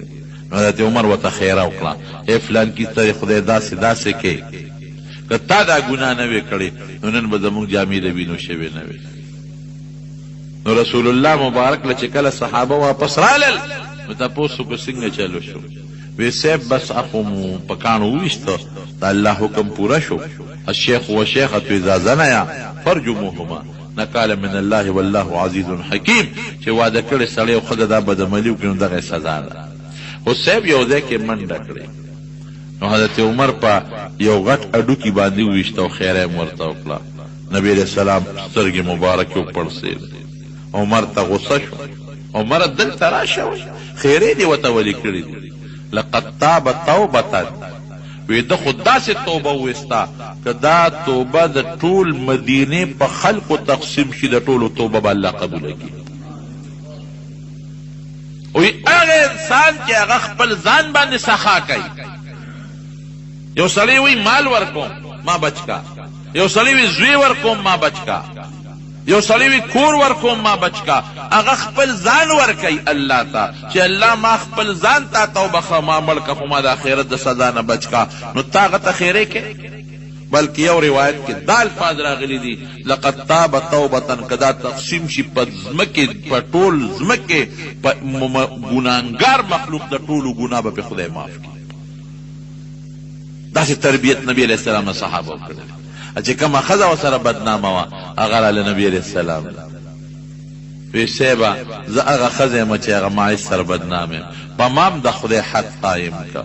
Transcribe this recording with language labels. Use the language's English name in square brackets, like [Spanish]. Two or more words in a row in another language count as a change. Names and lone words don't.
[Pashto] نو حضرت عمر ورته خیره وکړه، ای فلان کي ته خدای داسې داسې کې که تا دا ګناه نه وې کړې نو نن به زموږ جامې د وینو شوې نه وې. نو رسول الله مبارک له چې کله صحابه واپس رالل نو تپوس وکړو څنګه چلو شو؟ وی صاحب بس اخو مو په کاڼو وویسته، د الله حکم پوره شو. [Arabic] الشیخ والشیخة اذا زنیا فرجموهما نکاله من الله والله عزیز حکیم. [Pashto] چې واده کړی سړی او ښځه دا بدعملي وکړي نو دغه سزا ده. خو صاحب یو ځای کې منډه کړې نو حضرت عمر په یو غټ اډوکي باندې وویسته او خیره یې ورته وکړه. نبي [Arabic] علیه السلام [Pashto] سترګې مبارکې وپړسېدې. عمر ته غصه شو. عمر دلته راشه خیرې دې ورته ولې کړې دي؟ [Arabic] لقد تاب توبة [Pashto] وی ده خو داسې توبه وویسته که دا توبه د ټول مدینې په خلقو تقسیم شي د ټولو توبه به الله قبوله کړي. وی هغه انسان چې هغه خپل ځان باندې سخا کوي. یو سړی وی مال ورکوم ما بچکا، یو سړی وی زوی ورکوم ما بچکا، یو سړی وی کور ورکوم ما بچکا. هغه خپل ځان ورکوي الله ته چې الله ما خپل ځان ته توبه ما مړ که خو ما د آخرت د سزا نه بچکا. نو تا هغه ته خیرې کې بلکې یو روایت کې دا الفاظ راغلي دي [Arabic] لقد تاب توبة [Pashto] که دا تقسیم شي په ځمکې په ټول ځمکې په ګناهګار مخلوق د ټولو ګناه به پې خدای معاف کړي. داسې تربیت نبي [Arabic] علیه السلام [Pashto] نه صحابه وکړل. چې کومه ښځه ورسره بدنامه وه هغه راله نبي [Arabic] علیه السلام [Pashto] وی صیبه زه هغه ښځه یم چې هغه معیش سره بدنام یم، په ما هم د خدای حق قایم که.